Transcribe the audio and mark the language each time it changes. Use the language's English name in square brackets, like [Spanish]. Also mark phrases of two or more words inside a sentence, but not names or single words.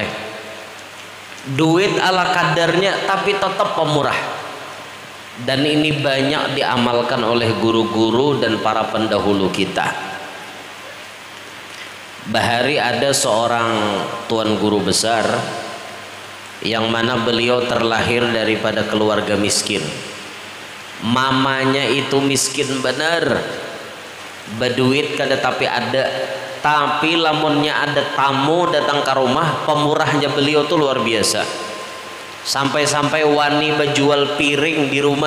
[Banjar] Duit ala kadarnya tapi tetap pemurah. Dan ini banyak diamalkan oleh guru-guru dan para pendahulu kita. Bahari ada seorang tuan guru besar yang mana beliau terlahir daripada keluarga miskin. Mamanya itu miskin benar, berduit kada tapi ada. Tapi lamunnya ada tamu datang ke rumah, pemurahnya beliau tuh luar biasa. Sampai-sampai wani menjual piring di rumah.